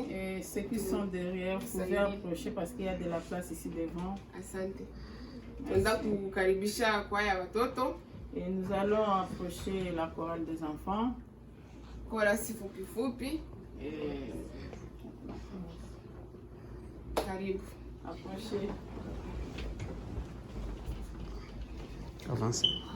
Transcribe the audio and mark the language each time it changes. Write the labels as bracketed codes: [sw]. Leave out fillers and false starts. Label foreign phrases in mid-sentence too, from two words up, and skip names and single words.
[fr] Et ceux qui sont derrière, vous pouvez approcher parce qu'il y a de la place ici devant. [sw] Asante. Tunataka kukaribisha kwaya watoto. [fr] Et nous allons approcher la chorale des enfants. [sw] Chorale fupi fupi. Karibu. [fr] Approchez. Avancez.